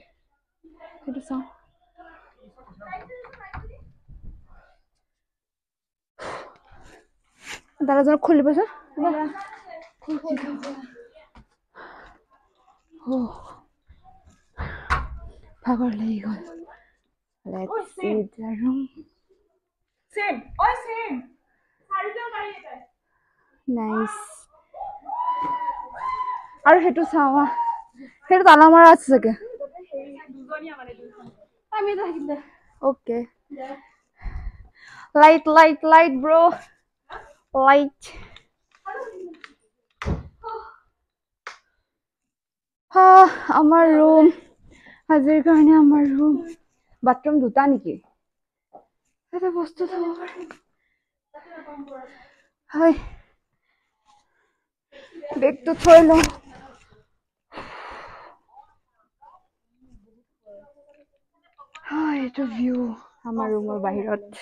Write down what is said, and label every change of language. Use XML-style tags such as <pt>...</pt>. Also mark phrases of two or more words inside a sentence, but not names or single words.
<as>সেইটো চাও দাদাজন খুলিবচোন ভাগৰ লাগি গ'ল</as> <en>let's see the room Same. Same.</en> <as>nice আৰু হেতু চাওয়া হেতু তালা মাৰা আছে চাগে আমি থাকিলে</as> <en>okay light bro light</en> <as>আমাৰ room আজিৰ কাৰণে আমাৰ room bathroom দুটা নেকি এটা বস্তু থব পাৰি হয় বেগটো থৈ লওঁ এইটো ভিউ আমাৰ ৰুমৰ বাহিৰত</as>